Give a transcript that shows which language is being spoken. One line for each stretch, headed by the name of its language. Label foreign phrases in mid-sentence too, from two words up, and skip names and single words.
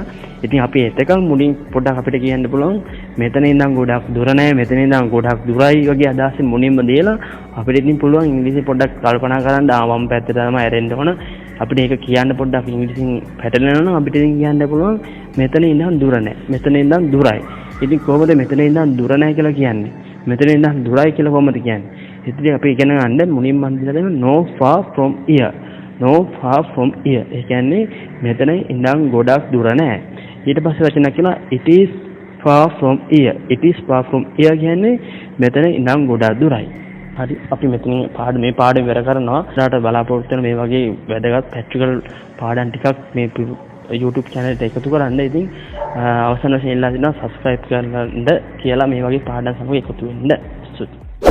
Sinhala: ඉතින් අපි එතකන් මුලින් පොඩ්ඩක් අපිට කියන්න පුළුවන් මෙතන ඉඳන් ගොඩක් දුර නැහැ, මෙතන ඉඳන් ගොඩක් දුරයි වගේ අදහසින් මුලින්ම දීලා අපිට ඉතින් පුළුවන් ඉංග්‍රීසි පොඩ්ඩක් කල්පනා කරන්න වම් පැත්තට තමයි ඇරෙන්න ඕන. අපිට ඒක කියන්න පොඩ්ඩක් ඉංග්‍රීසියෙන් පැටලෙනවා නම් අපිට ඉතින් කියන්න පුළුවන් මෙතන ඉඳන් දුර නැහැ, මෙතන ඉඳන් දුරයි. ඉතින් කොහොමද මෙතන ඉඳන් දුර නැහැ කියලා කියන්නේ? මෙතන ඉඳන් දුරයි කියලා කොහොමද කියන්නේ? ඉතින් අපි ඉගෙන ගන්න මුලින්ම අන්තිමට දෙන
English: no far from here. no far from here.
Sinhala: ඒ කියන්නේ මෙතන ඉඳන් ගොඩක් දුර නැහැ. ඊට පස්සේ වචනයක් කියලා
English: it is far from here. it is far from here
Sinhala: කියන්නේ මෙතන ඉඳන් ගොඩක් දුරයි. හරි අපි මෙතන මේ පාඩම ඉවර කරනවා. ඊට බලාපොරොත්තු වෙන මේ වගේ වැදගත් ප්‍රැක්ටිකල් පාඩම් ටිකක් මේ YouTube channel එකට එකතු කරන්න. ඉතින් අවසන් වශයෙන් ඉල්ලා දෙනවා subscribe කරන්න කියලා මේ වගේ පාඩම් සමග එකතු වෙන්න.